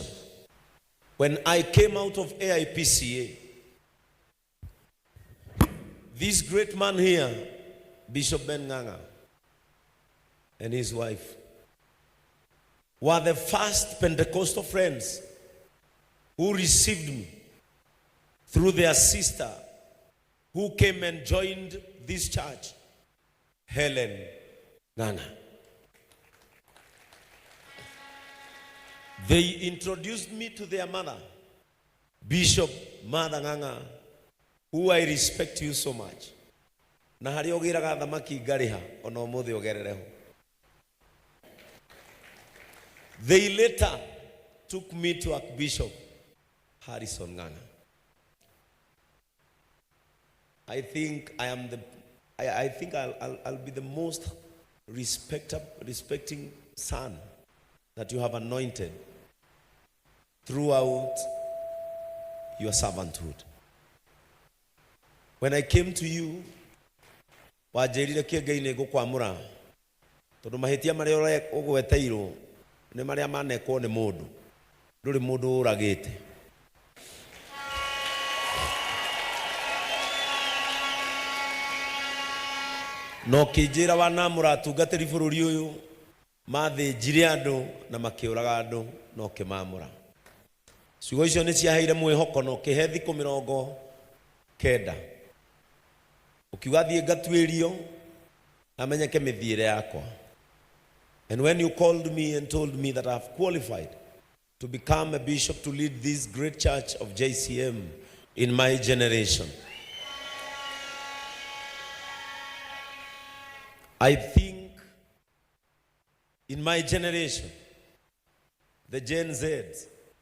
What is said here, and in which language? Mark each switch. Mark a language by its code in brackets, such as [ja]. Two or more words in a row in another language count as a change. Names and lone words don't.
[en] When I came out of AIPCA, this great man here, Bishop Ben Ng'ang'a, and his wife, were the first Pentecostal friends who received me through their sister who came and joined this church, Helen Ng'ang'a. They introduced me to their mother, Bishop Mother Ng'ang'a, who I respect you so much. [ki] Na hari ogiraga thamaki ngariha ona umuthi ogerereho. [en] They later took me to Archbishop Harrison Ng'ang'a. I think I'll be the most respecting son that you have anointed throughout your servanthood. When I came to you, [ki] wajerire Kiengei nĩ ngũkwamũra tondũ mahĩtia marĩa ũgweteirwo nĩ marĩa manekwo nĩ mũndũ, ndũrĩ mũndũ ũragĩte. No kĩnjĩra wanamũra atungatĩri bũrũri ũyũ mathĩnjire andũ na makĩũraga andũ no kĩmamũra. Ciugo icio nĩ ciaheire mwĩhoko no kĩhe thikũ 90 ukiuga thiĩ ngatuĩrio amenyeke mĩthiĩre yakwa. [en] And when you called me and told me that I have qualified to become a bishop to lead this great church of JCM in my generation, I think in my generation, the Gen Zs,